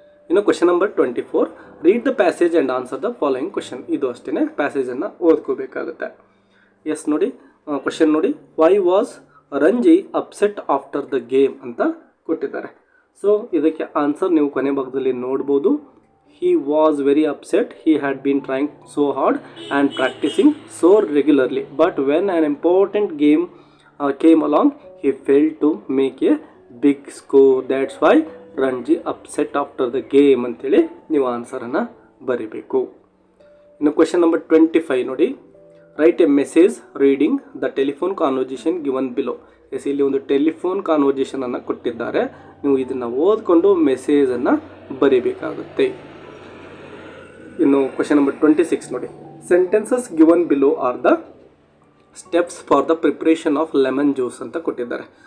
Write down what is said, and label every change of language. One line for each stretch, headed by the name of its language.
English: ಇನ್ನು question number 24, read the passage and answer the following question.
Kannada: ಇದು ಅಷ್ಟೇ, ಪ್ಯಾಸೇಜನ್ನು ಓದ್ಕೋಬೇಕಾಗುತ್ತೆ. S ನೋಡಿ, ಕ್ವಶನ್ ನೋಡಿ,
English: why was Ranji upset after the game
Kannada: ಅಂತ ಕೊಟ್ಟಿದ್ದಾರೆ. ಸೊ ಇದಕ್ಕೆ ಆನ್ಸರ್ ನೀವು ಕೊನೆ ಭಾಗದಲ್ಲಿ ನೋಡ್ಬೋದು.
English: He was very upset. He had been trying so hard and practicing so regularly. But when an important game came along, he failed to make a big score. That's why Ranji upset after the game
Kannada: ಅಂತೇಳಿ ನೀವು ಆನ್ಸರನ್ನು ಬರೀಬೇಕು.
English: ಇನ್ನು question number 25 ನೋಡಿ, write a message reading the telephone conversation given below.
Kannada: S, ಇಲ್ಲಿ ಒಂದು telephone ಕಾನ್ವರ್ಜೇಷನನ್ನು ಕೊಟ್ಟಿದ್ದಾರೆ. ನೀವು ಇದನ್ನು ಓದ್ಕೊಂಡು ಮೆಸೇಜನ್ನು ಬರೀಬೇಕಾಗುತ್ತೆ.
English: ಇನ್ನು question number 26 ನೋಡಿ, sentences given below are the steps for the preparation of lemon juice
Kannada: ಅಂತ ಕೊಟ್ಟಿದ್ದಾರೆ.